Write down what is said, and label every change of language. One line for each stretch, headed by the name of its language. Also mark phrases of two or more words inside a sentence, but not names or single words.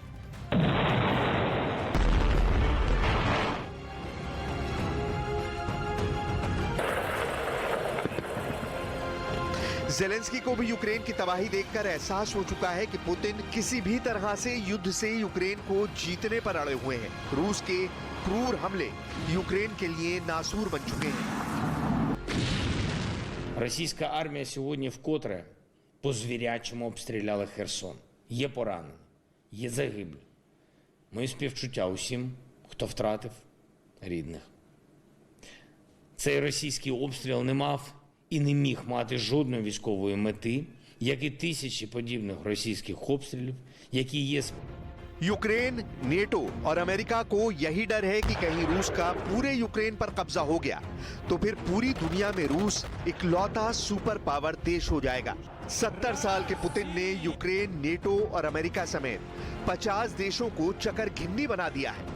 Hindi: ज़ेलेंस्की को भी यूक्रेन की तबाही देखकर एहसास हो चुका है कि पुतिन किसी भी तरह से युद्ध से यूक्रेन को जीतने पर अड़े हुए हैं। रूस के क्रूर हमले यूक्रेन के लिए नासूर बन चुके हैं।
Ukrainian: Російська армія сьогодні вкотре по-звірячому обстріляла Херсон. Є поранені, є загиблі. Мої співчуття усім, хто втратив рідних. Цей російський обстріл не мав і не міг мати жодної військової мети, як і тисячі подібних російських обстрілів, які є
Hindi: यूक्रेन, नेटो और अमेरिका को यही डर है कि कहीं रूस का पूरे यूक्रेन पर कब्जा हो गया तो फिर पूरी दुनिया में रूस इकलौता सुपर पावर देश हो जाएगा। 70 साल के पुतिन ने यूक्रेन, नेटो और अमेरिका समेत 50 देशों को चकरघिन्नी बना दिया है।